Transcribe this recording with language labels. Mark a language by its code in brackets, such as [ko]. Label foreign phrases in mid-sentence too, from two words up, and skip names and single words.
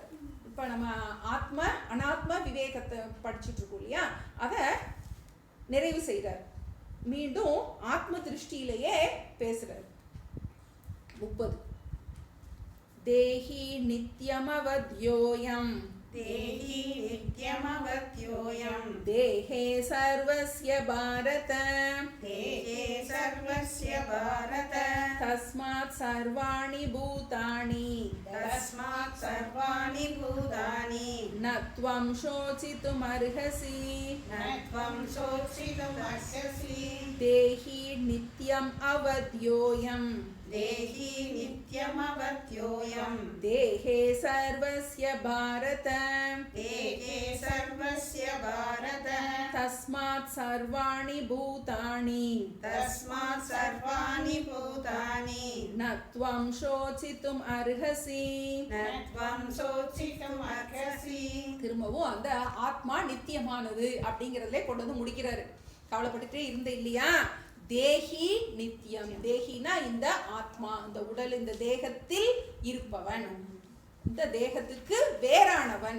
[ta] இப்போ நம்ம ஆத்ம அனாத்ம விவேகத்தை படிச்சுட்டு இருக்கோம் இல்லையா, அதை நிறைவு செய்கிறார். மீண்டும் ஆத்ம திருஷ்டியிலேயே பேசுறார். [sa] 30 देही नित्यमवध्योऽयम् देही नित्यमवध्योऽयम् देहे सर्वस्य भारत देहे सर्वस्य भारत तस्मात् सर्वाणि भूतानि तस्मात् सर्वाणि भूतानि न त्वं शोचितुम् अर्हसि न त्वं शोचितुम् अर्हसि देही नित्यम् अवध्योऽयम् देही नित्यमवध्योऽयम् देहे सर्वस्य भारत देहे सर्वस्य भारत तस्मात् सर्वाणि भूतानि तस्मात् सर्वाणि भूतानि न त्वं शोचितुम् अर्हसि न त्वं शोचितुम् अर्हसि. [ta] திரும்பவும் அந்த ஆத்மா நித்தியமானது அப்படிங்கிறதுலே கொண்டு வந்து முடிக்கிறாரு. கவலைப்பட்டுட்டே இருந்த இல்லையா, [sa] देही नित्यम्. [ta] தேஹினா இந்த ஆத்மா, இந்த உடல், இந்த தேகத்தில் இருப்பவன், இந்த தேகத்துக்கு வேறானவன்.